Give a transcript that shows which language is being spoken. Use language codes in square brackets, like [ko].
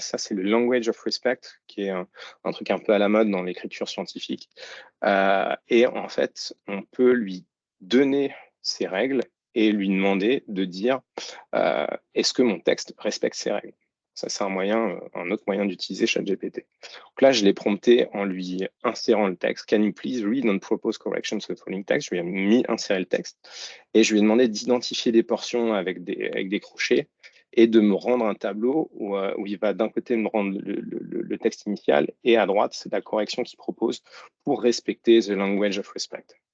[fr] Ça, c'est le language of respect, qui est un truc un peu à la mode dans l'écriture scientifique. Et en fait, on peut lui donner ces règles et lui demander de dire est-ce que mon texte respecte ces règles? Ça, c'est un autre moyen d'utiliser ChatGPT. Donc là, je l'ai prompté en lui insérant le texte. [en] Can you please read and propose corrections to the following text? [fr] Je lui ai mis insérer le texte et je lui ai demandé d'identifier des portions avec des crochets et de me rendre un tableau où il va d'un côté me rendre le texte initial et à droite, c'est la correction qu'il propose pour respecter the language of respect.